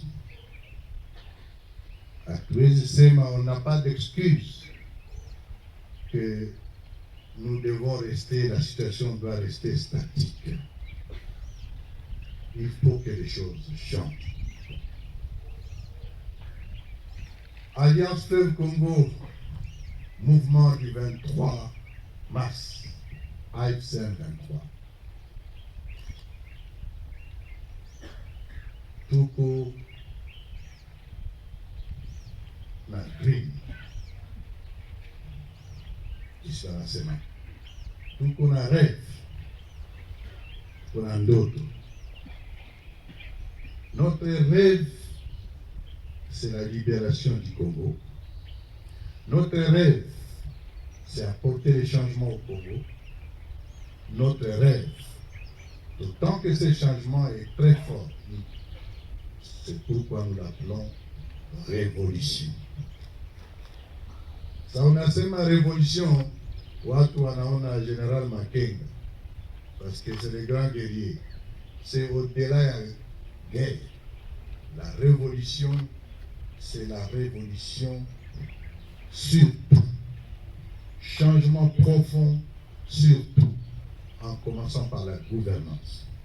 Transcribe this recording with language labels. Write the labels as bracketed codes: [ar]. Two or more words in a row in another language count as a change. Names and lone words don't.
[fr] À Touézi Sema, on n'a pas d'excuse que nous devons rester, la situation doit rester statique. Il faut que les choses changent. Alliance Fleuve Congo, mouvement du 23 mars, AFC 23. [sw] Tuko na dream kisha nasema tuko na rêve, kuna ndoto. [fr] Notre rêve, c'est la libération du Congo. Notre rêve, c'est apporter les changements au Congo. Notre rêve, d'autant que ce changement est très fort, c'est pourquoi nous l'appelons révolution. Ça, [sw] unasema révolution, watu wanaona [fr] Général Makenga, parce que c'est le grand guerrier. C'est au-delà de la guerre. La révolution, c'est la révolution sur tout. Changement profond sur tout, en commençant par la gouvernance.